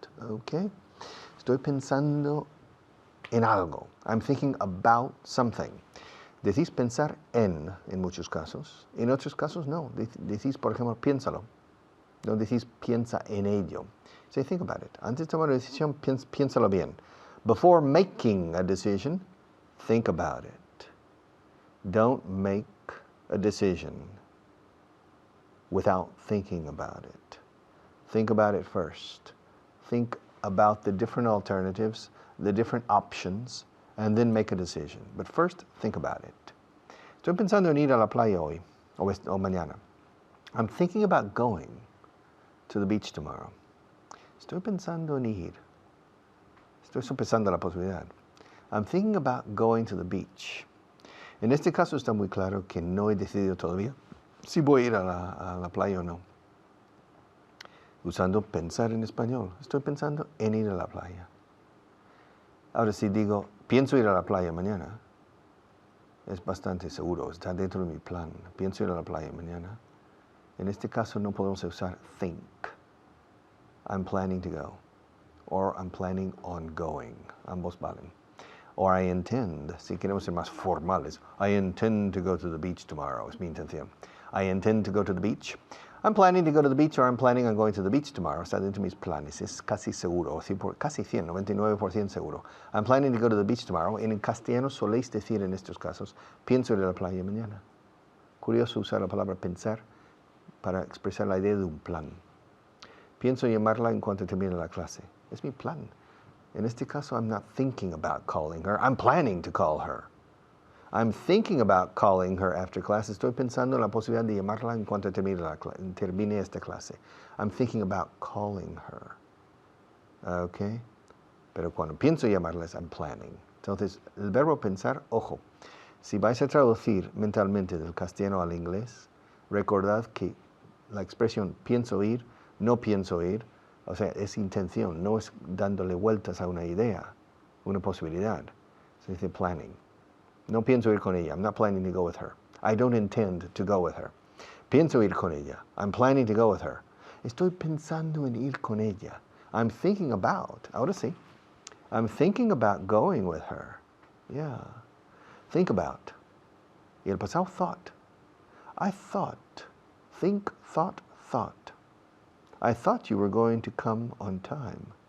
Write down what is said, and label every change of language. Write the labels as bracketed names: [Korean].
[Spanish] Okay? Estoy pensando en algo. [English] I'm thinking about something. [Spanish] Decís pensar en muchos casos. En otros casos, no. Decís, por ejemplo, piénsalo. No decís piensa en ello. [English] Say, think about it. [Spanish] Antes de tomar una decisión, piénsalo bien. [English] Before making a decision, think about it. Don't make a decision without thinking about it. Think about it first. Think about the different alternatives, the different options, and then make a decision. But first, think about it. [Spanish] Estoy pensando en ir a la playa hoy, o mañana. [English] I'm thinking about going to the beach tomorrow. [Spanish] Estoy pensando en ir. Estoy sopesando la posibilidad. [English] I'm thinking about going to the beach. [Spanish] En este caso está muy claro que no he decidido todavía si voy a ir a la playa o no. Usando pensar en español. Estoy pensando en ir a la playa. Ahora si digo, pienso ir a la playa mañana, es bastante seguro, está dentro de mi plan. Pienso ir a la playa mañana. En este caso no podemos usar think. [English] I'm planning to go. Or I'm planning on going. [Spanish] Ambos valen. [English] Or I intend, [Spanish] si queremos ser más formales, [English] I intend to go to the beach tomorrow, [Spanish] es mi intención. [English] I intend to go to the beach. I'm planning to go to the beach, or I'm planning on going to the beach tomorrow. [Spanish] Está dentro de mis planes, es casi seguro, casi 100, 99% seguro. [English] I'm planning to go to the beach tomorrow. [Spanish] En castellano soléis decir en estos casos, pienso ir a la playa mañana. Curioso usar la palabra pensar para expresar la idea de un plan. Pienso llamarla en cuanto termine la clase. Es mi plan. En este caso, [English] I'm not thinking about calling her. I'm planning to call her. I'm thinking about calling her after class. [Spanish] Estoy pensando en la posibilidad de llamarla en cuanto termine esta clase. [English] I'm thinking about calling her. Okay? [Spanish] Pero cuando pienso llamarles, I'm planning. Entonces, el verbo pensar, ojo, si vais a traducir mentalmente del castellano al inglés, recordad que la expresión pienso ir, no pienso ir, o sea, es intención, no es dándole vueltas a una idea, una posibilidad. Se dice planning. No pienso ir con ella. [English] I'm not planning to go with her. I don't intend to go with her. [Spanish] Pienso ir con ella. [English] I'm planning to go with her. [Spanish] Estoy pensando en ir con ella. [English] I'm thinking about. [Spanish] Ahora sí. [English] I'm thinking about going with her. Yeah. Think about. [Spanish] Y el pasado [English] thought. I thought. Think, thought, thought. I thought you were going to come on time.